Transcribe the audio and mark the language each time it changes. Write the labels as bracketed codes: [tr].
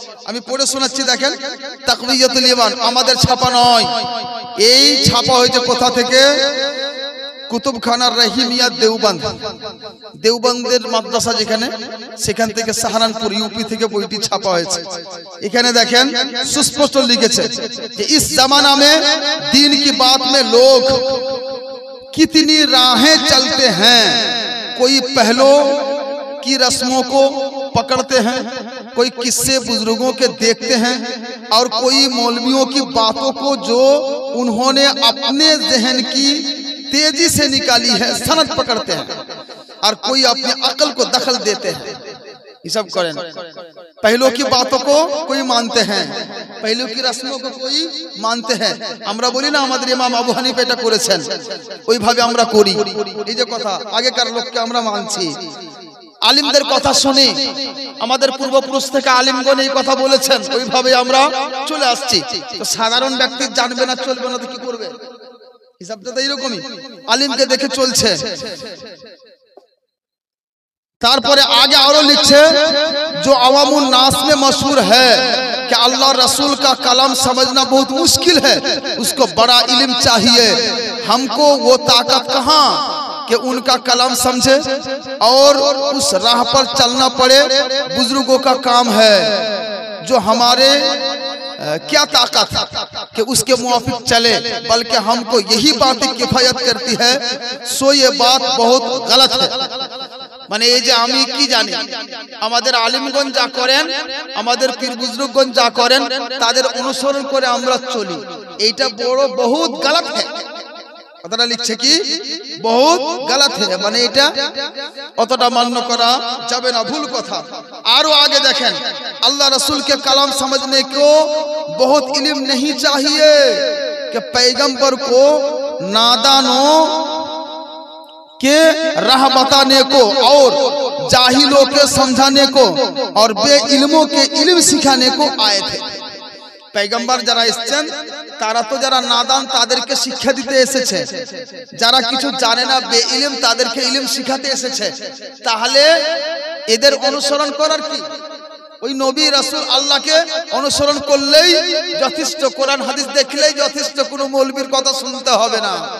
[bn] আমি পড়ে শোনাচ্ছি, দেখেন। তাকওয়িয়াতুল ঈমান আমাদের ছাপা নয়, এই ছাপা হয়েছে কোথা থেকে? কুতুবখানার রহিমিয়া দেওবন্দ, দেওবন্দের মাদ্রাসা যেখানে, সেখান থেকে সাহারানপুর ইউপি থেকে বইটি ছাপা হয়েছে। এখানে দেখেন সুস্পষ্ট লিখেছে যে [hi] ইস জামানা মে दीन की बात में लोग कितनी राहें चलते हैं, कोई पहलों की रस्मों को पकड़ते हैं, कोई किस्से बुजुर्गों के देखते हैं, और कोई मौलवियों की बातों को जो उन्होंने अपने जहन की तेजी से निकाली है सनद पकड़ते हैं, और कोई अपनी अकल को दखल देते हैं। ये सब करें। पहलों की बातों को कोई मानते हैं, पहलों की रस्मों को कोई मानते हैं। [bn] আমরা বলি না আমাদের ইমাম আবু হানিফা এটা করেছেন, ওইভাবে আমরা করি। এই যে কথা, আগেকার লোককে আমরা মানছি, আলিমদের কথা শুনি, আমাদের পূর্বপুরুষ থেকে আলিমগণ এই কথা বলেছেন, ওইভাবে আমরা চলে আসছি। তো সাধারণ ব্যক্তি জানবে না, চলবে না, তো কি করবে? হিসাবটা তো এইরকমই, আলিমকে দেখে চলছে। तारपरे [hi] आगे और लिखे जो अवामुल नास में मशहूर है कि अल्लाह रसूल का कलाम समझना बहुत मुश्किल है, उसको बड़ा इल्म चाहिए। हमको वो ताकत कहाँ कि उनका कलाम समझे और उस राह पर चलना पड़े, बुजुर्गों का काम है। जो हमारे क्या ताकत कि उसके मुआफिक चले, बल्कि हमको यही बातें किफायत करती है, सो ये बात बहुत गलत है। [bn] মানে এই যে আমি কি জানি, আমাদের আলিমগণ যা করেন, আমাদের পীর বুজুর্গগণ যা করেন, তাদের অনুসরণ করে আমরা চলি, এইটা বড় [hi] বহুত গলত है। [bn] কথাটা লিখছে কি [hi] বহুত গলত है, [bn] মানে এটা অতটা মান্য করা যাবে না, ভুল কথা। আরো আগে দেখেন, [hi] अल्लाह रसूल के कलाम समझने को बहुत इल्म नहीं चाहिए कि पैगंबर को नादानों के राह बताने को और जाहिलों के समझाने को और बेइल्मों के इल्म सिखाने को आए थे। [bn] पैगंबर যারা এসেছেন তারা তো যারা নাদান তাদেরকে শিক্ষা দিতে এসেছে, যারা কিছু জানে না বেইলম তাদেরকে ইলম শিখাতে এসেছে। তাহলে এদের অনুসরণ করার কি? ওই নবী রাসূল আল্লাহকে অনুসরণ করলেই যথেষ্ট, কোরআন হাদিস দেখলেই যথেষ্ট, কোনো মৌলবীর কথা শুনতে হবে না।